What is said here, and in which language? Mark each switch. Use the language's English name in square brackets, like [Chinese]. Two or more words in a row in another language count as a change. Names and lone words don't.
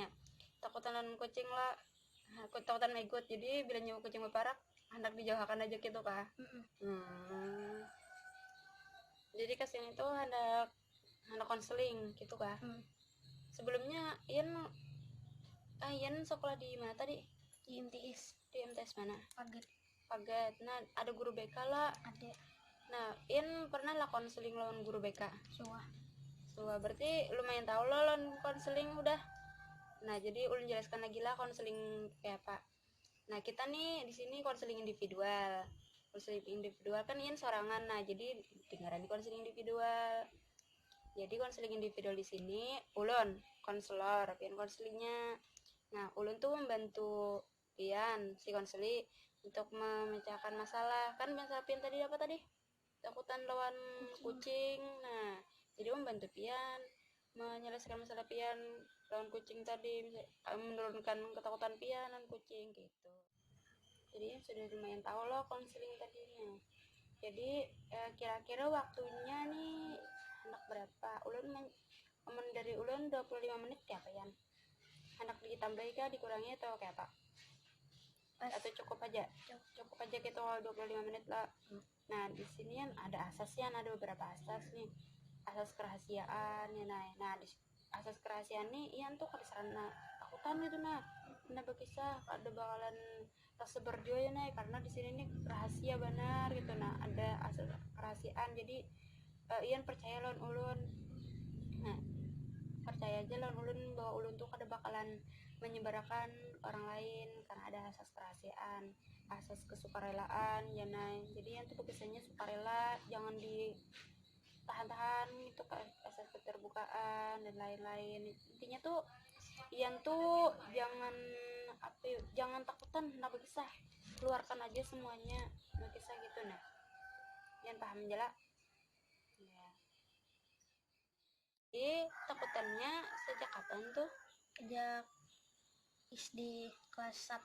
[Banjar] Takutan lawan kucing lah. Takutan maigut. Jadi bila nyawa kucing beparak hendak dijauhkan aja gitu kah? Jadi kesini tuh hendak konseling gitu kah? [Indonesian] Sebelumnya Ian sekolah di mana tadi? Di MTS. Di MTS mana? Pagat. Nah ada guru BK lah. Ada. [Banjar] Nah Ian pernah lah konseling lawan guru BK. Suah berarti lumayan tahu lo lawan konseling udah. Nah jadi ulun jelaskan lagi lah konseling kayak apa. Nah kita nih di sini konseling individual kan Ian sorangan. Nah jadi dengaran di konseling individual. Jadi konseling individual di sini ulun konselor, pian konselingnya. Nah ulun tuh membantu pian si konseli untuk memecahkan masalah. Kan masalah pian tadi apa tadi? Takutan lawan kucing. Nah jadi membantu pian menyelesaikan masalah pian lawan kucing tadi, menurunkan ketakutan pian lawan kucing gitu. Jadi sudah lumayan tahu loh konseling tadinya. Jadi kira-kira waktunya nih anak berapa? Ulun dari ulun 25 menit ya apa yan? Anak ditambahi kah dikurangi atau kayak apa? Atau cukup aja gitu 25 menit lah. Nah di sini kan ada asasnya, ada beberapa asas nih. Asas kerahasiaan ya nah di asas kerahasiaan nih Ian tuh kada sarana takutan gitu nah berkisah ada bakalan tersebar juga ya nah karena di sini nih rahasia benar gitu. Nah ada asas kerahasiaan jadi Ian percaya lawan ulun. Nah percaya aja lawan ulun bahwa ulun tuh kada bakalan menyebarkan orang lain karena ada asas kerahasiaan, asas kesukarelaan ya nah. Jadi Ian tuh berkisahnya sukarela, jangan tahan-tahan itu kan asas keterbukaan dan lain-lain. Intinya tuh Ian tuh jangan takutan nak berkisah, keluarkan aja semuanya berkisah gitu nah. Ian paham aja lah ya. Jadi takutannya sejak kapan tuh? [Indonesian] Sejak SD kelas 1.